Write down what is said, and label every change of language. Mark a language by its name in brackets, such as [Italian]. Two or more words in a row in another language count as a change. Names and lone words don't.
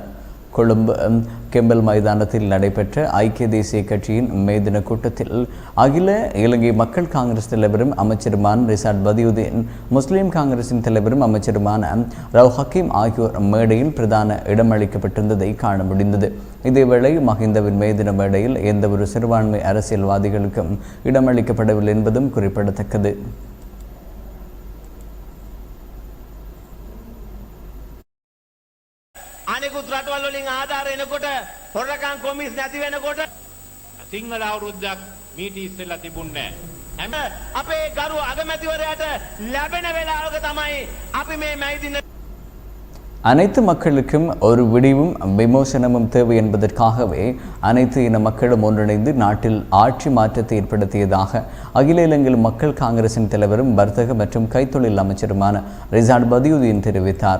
[Tamil] கொழும்பு கெம்பல் மைதானத்தில் நடைபெற்ற ஐக்கிய தேசிய கட்சியின் மே தின கூட்டத்தில் அகில இலங்கை மக்கள் காங்கிரஸ் தலைவரும் அமைச்சருமான ரிசாட் பதியுதீன், முஸ்லீம் காங்கிரசின் தலைவரும் அமைச்சருமான ரவ் ஹக்கீம் ஆகியோர் மேடையில் பிரதான இடமளிக்கப்பட்டிருந்ததை காண முடிந்தது. இதேவேளை மஹிந்தவின் மே தின மேடையில் எந்தவொரு சிறுபான்மை அரசியல்வாதிகளுக்கும் இடமளிக்கப்படவில்லை என்பதும் குறிப்பிடத்தக்கது. [Sinhala] අනෙකුත් රටවල් වලින් ආධාර එනකොට හොරකම් කොමිස් නැති වෙනකොට සිංහල අවුරුද්දක් මීට ඉස්සෙල්ලා තිබුණේ නැහැ. අපේ ගරු අගමැතිවරයාට ලැබෙන වෙලාවක තමයි අපි මේ මැයි දින [Tamil] அனைத்து மக்களுக்கும் ஒரு விடிவும் விமோசனமும் தேவை என்பதற்காகவே அனைத்து இன மக்களும் ஒன்றிணைந்து நாட்டில் ஆட்சி மாற்றத்தை ஏற்படுத்தியதாக அகில இலங்கை மக்கள் காங்கிரசின் தலைவரும் வர்த்தக மற்றும் கைத்தொழில் அமைச்சருமான ரிசாட் பதியுதீன் தெரிவித்தார்.